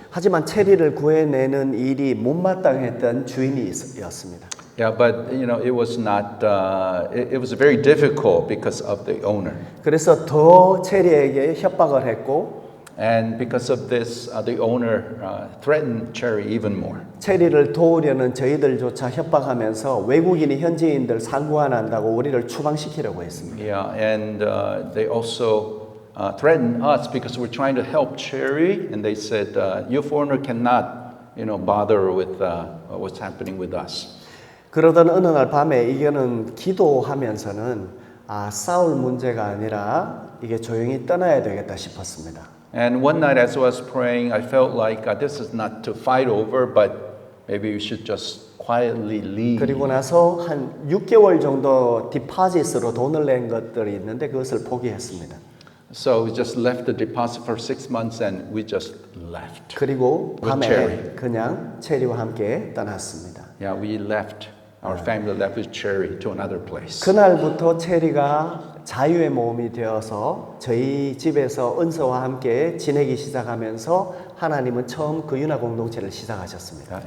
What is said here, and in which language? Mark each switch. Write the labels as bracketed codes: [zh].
[ko] 하지만 체리를 구해내는 일이 못마땅했던 주인이었습니다. [en] Yeah, but you know, it was not. It was very difficult because of the owner, [ko] 그래서 더 체리에게 협박을 했고 [en] and because of this, the owner threatened Cherry even more. [ko] 체리를 도우려는 저희들조차 협박하면서 외국인이 현지인들 상구한한다고 우리를 추방시키려고 했습니다. [en] Yeah, and they also threatened us because we're trying to help Cherry, and they said, "You foreigner cannot, bother with what's happening with us." [ko] 그러던 어느 날 밤에 이거는 기도하면서는 싸울 문제가 아니라 이게 조용히 떠나야 되겠다 싶었습니다. [en] And one night as I was praying, I felt like this is not to fight over, but maybe we should just quietly leave. [ko] 그리고 나서 한 6개월 정도 디파짓으로 돈을 낸 것들이 있는데 그것을 포기했습니다. [en] So we just left the deposit for 6 months and we just left. [ko] 그리고 [en] With [ko] 밤에 [en] Cherry. [ko] 그냥 체리와 함께 떠났습니다. [en] Yeah, we left. Our family left with Cherry to another place. [ko] 그날부터 체리가 자유의 모험이 되어서 저희 집에서 은서와 함께 지내기 시작하면서 하나님은 처음 그 유나 공동체를 시작하셨습니다.